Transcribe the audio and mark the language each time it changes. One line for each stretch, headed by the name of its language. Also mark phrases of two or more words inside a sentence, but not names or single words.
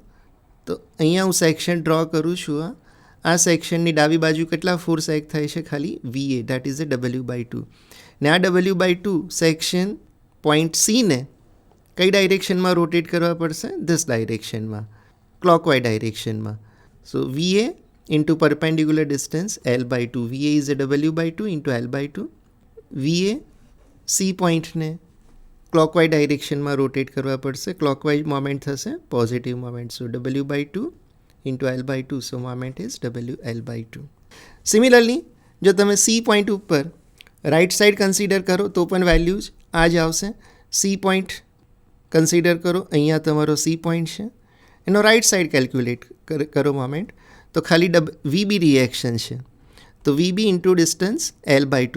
Gujarati: તો અહીંયા હું
English: section draw
Gujarati: કરું છું. આ સેક્શનની ડાબી બાજુ કેટલા ફોર્સ એક્ટ થાય છે?
English: ખાલી VA, that is a W/2.
Gujarati: ને આ W/2
English: section point
Gujarati: Cને કઈ ડાયરેક્શનમાં રોટેટ કરવા પડશે? ધીસ ડાયરેક્શનમાં, ક્લોકવાઇઝ ડાયરેક્શનમાં.
English: સો VA into perpendicular distance L/2. VA is a W/2 into L/2.
Gujarati: VA C પોઈન્ટને ક્લોકવાઇઝ ડાયરેક્શનમાં રોટેટ કરવા પડશે.
English: clockwise moment
Gujarati: થશે
English: positive moment. સો W/2 into L/2, so moment is WL/2.
Gujarati: સિમિલરલી જો તમે C પોઈન્ટ ઉપર
English: right side
Gujarati: કન્સિડર કરો તો પણ વેલ્યુઝ આ જ આવશે. C પોઈન્ટ કન્સિડર કરો, અહીંયા તમારો C પોઈન્ટ છે, એનો
English: right side
Gujarati: કેલ્ક્યુલેટ કરો મોમેન્ટ, તો ખાલી VB રિએક્શન છે, તો VB
English: into distance
Gujarati: L/2.